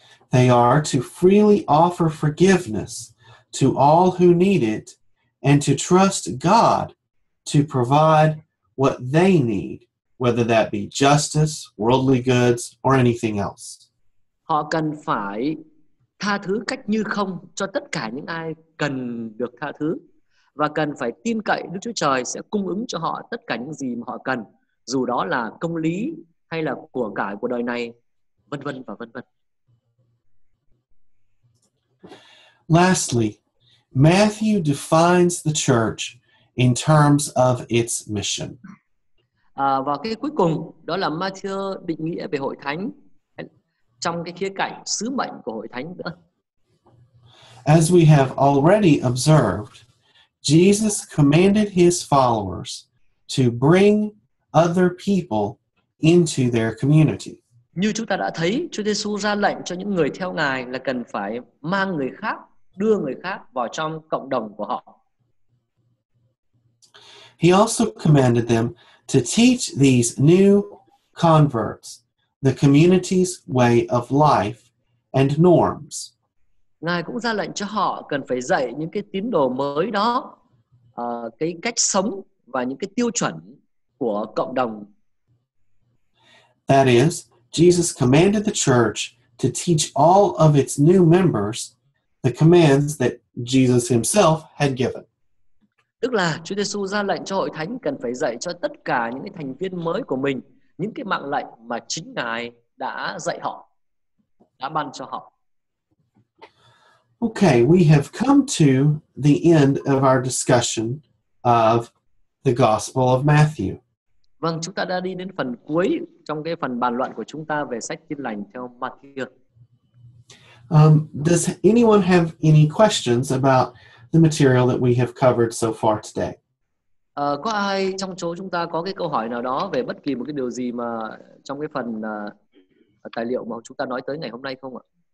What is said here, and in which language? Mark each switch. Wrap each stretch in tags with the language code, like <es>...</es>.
<en>They are to freely offer forgiveness to all who need it and to trust God to provide what they need, whether that be justice, worldly goods, or anything else.</en> <vi>Họ cần phải tha thứ cách như không cho tất cả những ai cần được tha thứ, và cần phải tin cậy Đức Chúa Trời sẽ cung ứng cho họ tất cả những gì mà họ cần, dù đó là công lý hay là của cải của đời này, vân vân và vân vân.</vi> <en>Lastly, Matthew defines the church in terms of its mission.</en> <vi>Và cái cuối cùng đó là Matthew định nghĩa về hội thánh trong cái khía cạnh sứ mệnh của hội thánh nữa.</vi> <en>As we have already observed, Jesus commanded his followers to bring other people into their community.</en> <vi>Như chúng ta đã thấy, Chúa Giêsu ra lệnh cho những người theo Ngài là cần phải mang người khác, đưa người khác vào trong cộng đồng của họ.</vi> <en>He also commanded them to teach these new converts the community's way of life and norms.</en> <vi>Ngài cũng ra lệnh cho họ cần phải dạy những cái tín đồ mới đó cái cách sống và những cái tiêu chuẩn của cộng đồng.</vi> <en>That is, Jesus commanded the church to teach all of its new members the commands that Jesus himself had given.</en> <vi>Tức là Chúa Giêsu ra lệnh cho hội thánh cần phải dạy cho tất cả những cái thành viên mới của mình những cái mạng lệnh mà chính Ngài đã dạy họ, đã ban cho họ.</vi> <en>Okay, we have come to the end of our discussion of the Gospel of Matthew.</en> <vi>Vâng, chúng ta đã đi đến phần cuối trong cái phần bàn luận của chúng ta về sách Tin lành theo Matthew.</vi> <en>Does anyone have any questions about the material that we have covered so far today?</en> <vi>Có ai trong số chúng ta có cái câu hỏi nào đó về bất kỳ một cái điều gì mà trong cái phần tài liệu mà chúng ta nói tới ngày hôm nay không ạ?</vi>